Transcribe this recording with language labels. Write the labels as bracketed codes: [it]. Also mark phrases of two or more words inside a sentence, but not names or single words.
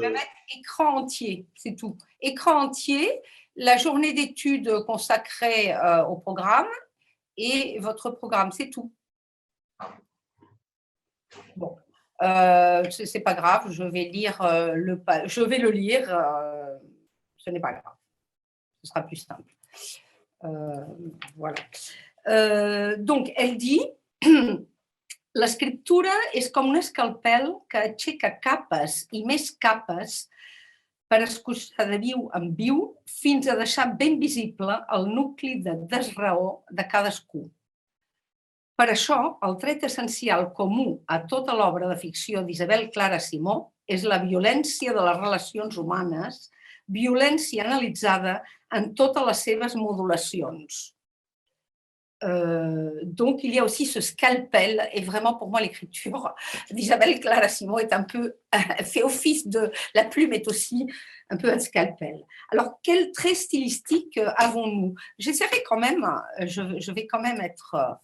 [fr] Je vais mettre écran entier, c'est tout. Écran entier, la journée d'études consacrée au programme et votre programme, c'est tout. Bon, c'est pas grave, je vais le lire, ce n'est pas grave. Ce sera plus simple. Voilà. Donc, elle dit... [ca] L'escriptura és com un escalpel que aixeca capes i més capes per escurçar de viu en viu fins a deixar ben visible el nucli de desraó de cadascú. Per això, el tret essencial comú a tota l'obra de ficció d'Isabel Clara Simó és la violència de les relacions humanes, violència analitzada en totes les seves modulacions. [fr] Donc, il y a aussi ce scalpel, et vraiment pour moi l'écriture d'Isabelle Clara Simon fait office de... La plume est aussi un peu un scalpel. Alors, quel trait stylistique avons-nous? J'essaierai quand même, je vais quand même être...